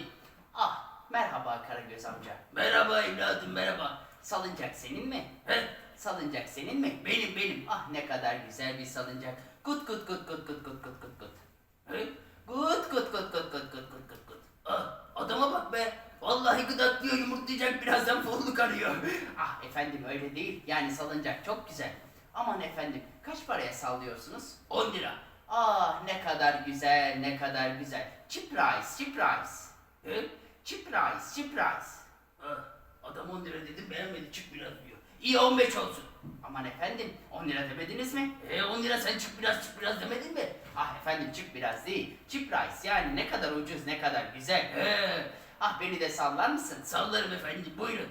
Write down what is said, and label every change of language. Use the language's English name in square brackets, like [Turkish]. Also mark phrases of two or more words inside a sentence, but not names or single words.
[Turkish] Ah merhaba Karagöz amca. Merhaba evladım, merhaba. Salıncak senin mi? He, Salıncak senin mi? benim. Ah ne kadar güzel bir salıncak. Kut kut kut kut kut kut kut kut kut. He? Kut kut kut kut kut kut kut kut kut. Adama bak be. Vallahi gıdaklıyor, yumurtlayacak birazdan folluk arıyor. Ah efendim öyle değil. Yani salıncak çok güzel. Aman efendim kaç paraya sallıyorsunuz? 10 lira. Ah ne kadar güzel ne kadar güzel. [English] Cheap price cheap price. [Turkish] He? [English] Cheap price cheap price. [Turkish] Adam 10 lira dedim, beğenmedi, çık biraz diyor. İyi 15 olsun. Aman efendim 10 lira demediniz mi? 10 lira sen çık biraz demedin mi? Ah efendim çık biraz değil. [English] Cheap price [Turkish] yani ne kadar ucuz ne kadar güzel. Ah beni de sallar mısın? Sallarım efendim, buyurun.